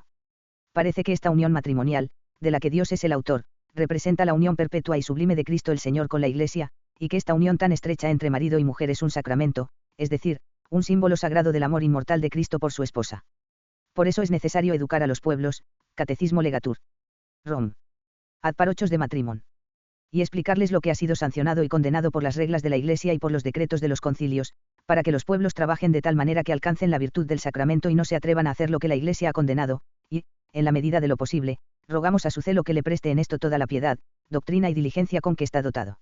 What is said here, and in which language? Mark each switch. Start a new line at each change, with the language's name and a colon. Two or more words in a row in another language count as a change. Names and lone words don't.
Spanish: Parece que esta unión matrimonial, de la que Dios es el autor, representa la unión perpetua y sublime de Cristo el Señor con la Iglesia, y que esta unión tan estrecha entre marido y mujer es un sacramento, es decir, un símbolo sagrado del amor inmortal de Cristo por su esposa. Por eso es necesario educar a los pueblos, Catecismo Legatur. Rom.
Latin: Ad parochos de matrimon.
Spanish: Y explicarles lo que ha sido sancionado y condenado por las reglas de la Iglesia y por los decretos de los concilios, para que los pueblos trabajen de tal manera que alcancen la virtud del sacramento y no se atrevan a hacer lo que la Iglesia ha condenado, y, en la medida de lo posible, rogamos a su celo que le preste en esto toda la piedad, doctrina y diligencia con que está dotado.